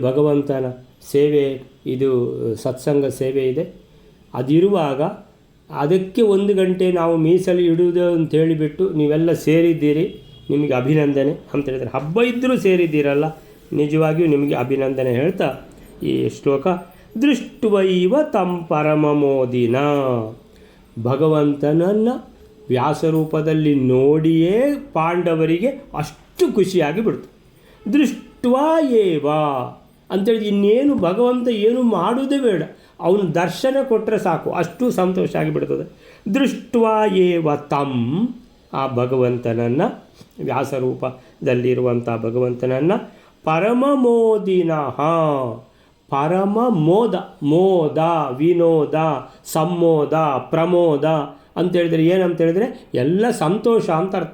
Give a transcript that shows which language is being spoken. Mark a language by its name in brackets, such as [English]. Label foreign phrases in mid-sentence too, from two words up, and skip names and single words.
[Kannada] ಭಗವಂತನ ಸೇವೆ, ಇದು ಸತ್ಸಂಗ ಸೇವೆ ಇದೆ, ಅದಿರುವಾಗ ಅದಕ್ಕೆ 1 ಗಂಟೆ ನಾವು ಮೀಸಲು ಇಡುವುದು ಅಂತ ಹೇಳಿಬಿಟ್ಟು ನೀವೆಲ್ಲ ಸೇರಿದ್ದೀರಿ, ನಿಮಗೆ ಅಭಿನಂದನೆ ಅಂತ ಹೇಳಿದರೆ, ಹಬ್ಬ ಇದ್ದರೂ ಸೇರಿದ್ದೀರಲ್ಲ, ನಿಜವಾಗಿಯೂ ನಿಮಗೆ ಅಭಿನಂದನೆ ಹೇಳ್ತಾ ಈ ಶ್ಲೋಕ [Sanskrit] ದೃಷ್ಟ್ವೈವ ತಂ ಪರಮಮೋದಿನ, [Kannada] ಭಗವಂತನನ್ನು ವ್ಯಾಸರೂಪದಲ್ಲಿ ನೋಡಿಯೇ ಪಾಂಡವರಿಗೆ ಅಷ್ಟು ಖುಷಿಯಾಗಿ ಬಿಡ್ತು. [Sanskrit] ದೃಷ್ಟ್ವಾ ಏವ [Kannada] ಅಂತೇಳಿ ಇನ್ನೇನು ಭಗವಂತ ಏನು ಮಾಡುವುದೇ ಬೇಡ, ಅವನು ದರ್ಶನ ಕೊಟ್ಟರೆ ಸಾಕು, ಅಷ್ಟು ಸಂತೋಷ ಆಗಿಬಿಡ್ತದೆ. [Sanskrit] ದೃಷ್ಟ್ವಾ ಏವ ತಂ, [Kannada] ಆ ಭಗವಂತನನ್ನು, ವ್ಯಾಸರೂಪದಲ್ಲಿರುವಂಥ ಭಗವಂತನನ್ನು, ಪರಮಮೋದಿನಃ, ಪರಮ ಮೋದ, ಮೋದ, ವಿನೋದ, ಸಂಮೋದ, ಪ್ರಮೋದ ಅಂತೇಳಿದರೆ ಏನಂತೇಳಿದರೆ ಎಲ್ಲ ಸಂತೋಷ ಅಂತ ಅರ್ಥ.